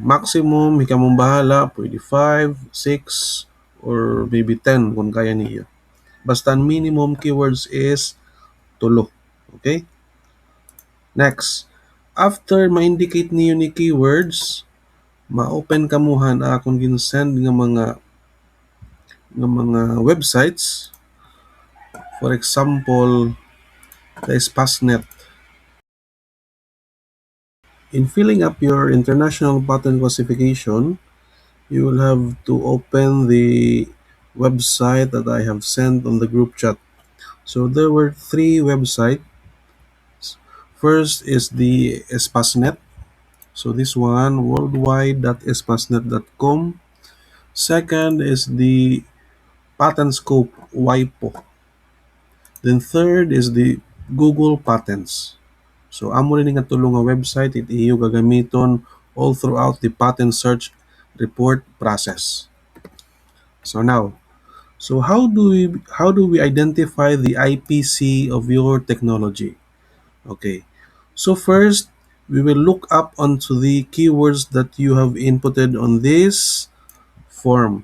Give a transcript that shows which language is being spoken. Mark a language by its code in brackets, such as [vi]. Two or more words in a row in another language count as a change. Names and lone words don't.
[tl] Maximum, ikaw mong bahala, pwede 5, 6, [en] or maybe [tl] 10 kung kaya niyo. Basta ang [en] minimum keywords is 3. Okay? Next. After [hil] ma-indicate niyo ni keywords, ma-open kamuhan akong ginsend nga mga websites. [en] For example, the Spasnet. In filling up your international patent classification, you will have to open the website that I have sent on the group chat. So there were 3 websites. First is the Spasnet. So this one, worldwide.espasnet.com. Second is the PatentScope WIPO. Then third is the Google Patents. [akl] So amo rin nga tulong nga website it iyo gagamiton [en] all throughout the patent search report process. So now, so how do we identify the IPC of your technology? Okay. So first, we will look up onto the keywords that you have inputted on this form.